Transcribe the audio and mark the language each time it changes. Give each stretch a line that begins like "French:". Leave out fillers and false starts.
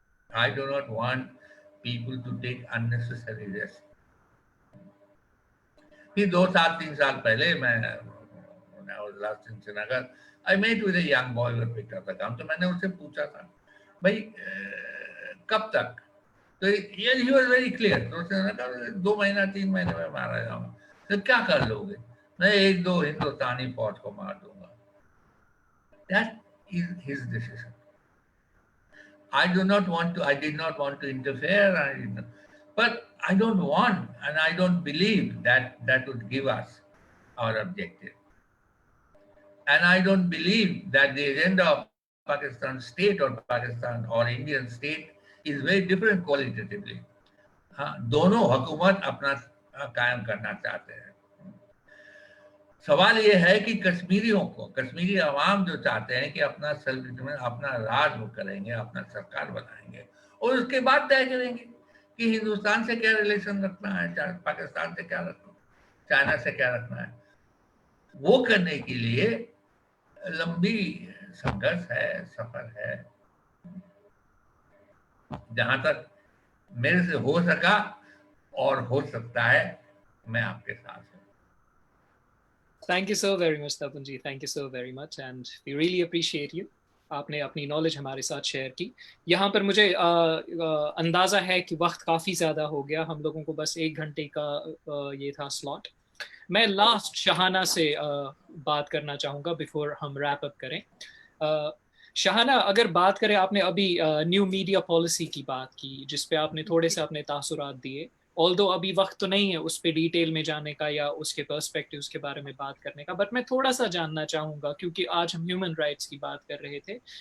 English: I do not want people to take unnecessary risk.
Urdu: پھر 2-3 سال پہلے میں
English: last in Srinagar, I met with a young boy who picked up the gun.
Urdu: تو میں نے اس سے پوچھا تھا بھائی کب تک, تو
English: he was very clear.
Urdu: تو اس نے کہا 2 مہینہ 3 مہینے میں مارا جاؤں گا. تو کیا کر لو گے؟ میں 1-2 ہندوستانی فوج کو مار دوں گا.
English: That is his decision. I did not want to interfere, but I don't want, and I don't believe that would give us our objective. And I don't believe that the agenda of Pakistan state or Pakistan or Indian state is very different qualitatively.
Urdu: دونوں حکومت اپنا قائم کرنا چاہتے ہیں. سوال یہ ہے کہ کشمیریوں کو, کشمیری عوام جو چاہتے ہیں کہ اپنا اپنا راج وہ کریں گے, اپنا سرکار بنائیں گے, اور اس کے بعد طے کریں گے کہ ہندوستان سے کیا ریلیشن رکھنا ہے, پاکستان سے کیا رکھنا ہے, چائنا سے کیا رکھنا ہے. وہ کرنے کے لیے لمبی سنگھرش ہے, سفر ہے. جہاں تک میرے سے ہو سکا اور ہو سکتا ہے, میں آپ کے ساتھ ہوں.
English: Thank you so very much, Tapan ji. Thank you so very much and we really appreciate you.
Urdu: آپ نے اپنی نالج ہمارے ساتھ شیئر کی. یہاں پر مجھے اندازہ ہے کہ وقت کافی زیادہ ہو گیا, ہم لوگوں کو بس 1 گھنٹے کا یہ تھا سلاٹ. میں لاسٹ شہانہ سے بات کرنا چاہوں گا بیفور ہم ریپ اپ کریں. شہانہ, اگر بات کریں, آپ نے ابھی نیو میڈیا پالیسی کی بات کی جس پہ آپ نے تھوڑے سے اپنے تاثرات دیے, although ابھی وقت تو نہیں ہے اس پہ ڈیٹیل میں جانے کا یا اس کے پرسپیکٹیوز کے بارے میں بات کرنے کا, بٹ میں تھوڑا سا جاننا چاہوں گا کیونکہ آج ہم ہیومن رائٹس کی بات کر رہے تھے.